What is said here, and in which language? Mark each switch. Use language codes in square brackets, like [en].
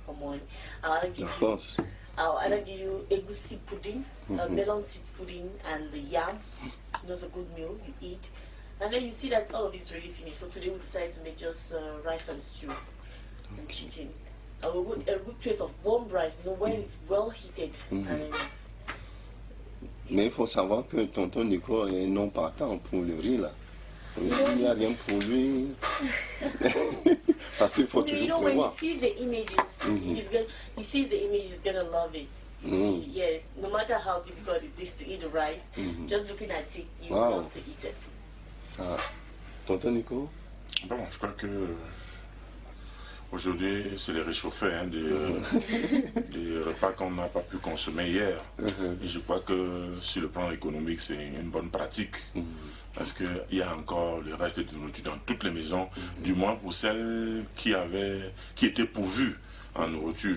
[en] Come on, I'll give you. I'll either give you egusi pudding, melon seeds pudding, and the yam. You know, it's a good meal you eat. And then you see that all of it's really finished. So today we decided to make just rice and stew and chicken. A good plate of warm rice, you know, when it's well heated. And [fr] mais il faut savoir que tonton Nico est non partant pour le riz là. Il n'y a rien pour lui. Parce qu'il faut toujours [en] when [fr] prévoir. [en] he sees the images, he sees the image, he's gonna love it. See, yes, no matter how difficult it is to eat the rice, just looking at it, you want to eat it. Ah. Tonton Nico? [fr] Bon, je crois que aujourd'hui, c'est les réchauffés des repas qu'on n'a pas pu consommer hier. Et je crois que sur le plan économique, c'est une bonne pratique. Parce qu'il y a encore le reste de nourriture dans toutes les maisons, du moins pour celles qui étaient pourvues en nourriture.